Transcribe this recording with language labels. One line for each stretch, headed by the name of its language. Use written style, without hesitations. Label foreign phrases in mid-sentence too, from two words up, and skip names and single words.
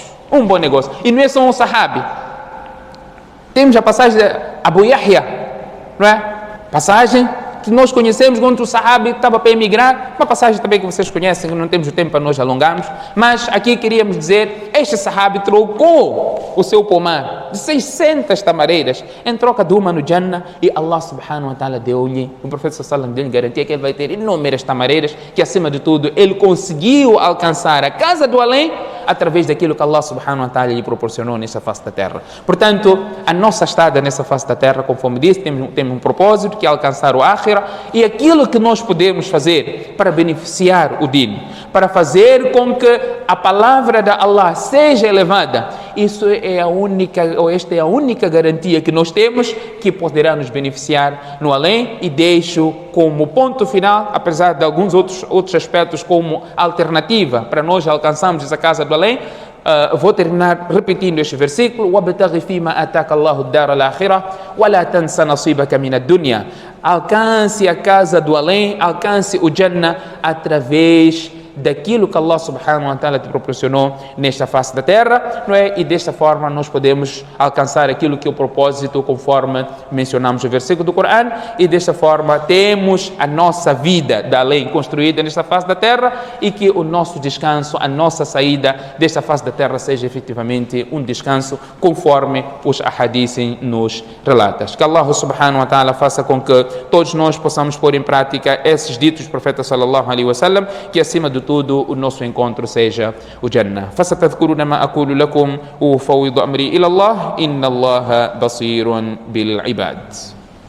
Portuguese: Um bom negócio. E não é só um sahabi. Temos a passagem de Abu Yahya, não é? Passagem que nós conhecemos quando o sahabi estava para emigrar. Uma passagem também que vocês conhecem, que não temos o tempo para nós alongarmos. Mas aqui queríamos dizer: este sahabi trocou o seu pomar de 600 tamareiras em troca de uma no Jannah. E Allah
Arabic: سبحانه وتعالى
Portuguese: deu-lhe, o profeta
Arabic: صلى الله عليه وسلم
Portuguese: garantia que ele vai ter inúmeras tamareiras, que acima de tudo ele conseguiu alcançar a casa do além através daquilo que Allah
Arabic: سبحانه وتعالى
Portuguese: lhe proporcionou nessa face da terra. Portanto, a nossa estada nessa face da terra, conforme disse, temos um propósito, que é alcançar o akhirah, e aquilo que nós podemos fazer para beneficiar o din, para fazer com que a palavra de Allah seja elevada, isso é a única, ou esta é a única garantia que nós temos que poderá nos beneficiar no além. E deixo como ponto final, apesar de alguns outros aspectos como alternativa para nós alcançarmos essa casa do além, vou terminar repetindo este versículo:
Arabic: وَابْتَغِ فِيمَا أَتَاكَ اللَّهُ الدَّارَ الْآخِرَةَ وَلَا تَنْسَ نَصِيبَكَ مِنَ الدُّنْيَا.
Portuguese: Alcance a casa do além, alcance o Jannah através daquilo que Allah
Arabic: سبحانه وتعالى
Portuguese: te proporcionou nesta face da terra, não é? E desta forma nós podemos alcançar aquilo que é o propósito, conforme mencionamos o versículo do Corão, e desta forma temos a nossa vida da lei construída nesta face da terra, e que o nosso descanso, a nossa saída desta face da terra seja efetivamente um descanso conforme os ahadiths nos relatam. Que Allah
Arabic: سبحانه وتعالى
Portuguese: faça com que todos nós possamos pôr em prática esses ditos do profeta
Arabic: صلى الله عليه وسلم,
Portuguese: que acima de tudo o nosso encontro seja o Jannah.
Arabic: فستذكرون ما أقول لكم وأفوض أمري إلى الله إن الله بصير بالعباد.